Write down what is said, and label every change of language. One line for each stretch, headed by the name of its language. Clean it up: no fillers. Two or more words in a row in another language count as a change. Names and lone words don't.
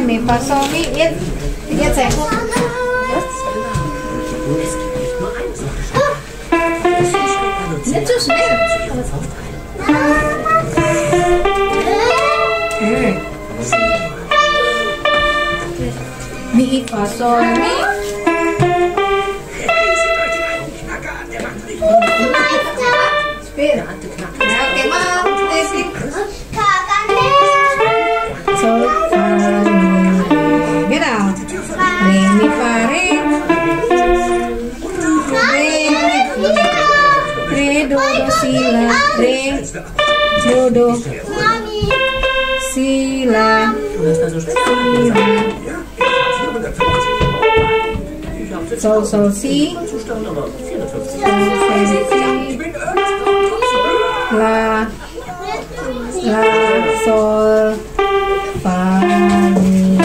Spanish: Mi pasó mi.
German: Jetzt Nicht so schnell.
Spanish: Mi pasó mi. Espera.
Indonesian: Oke, Mam.
German: Sol, fa, mi. Genau. Re, mi, fa, re. Re, do, si, la. Re, do, si, la. Sol, sol, si. La, sol, fa, mi.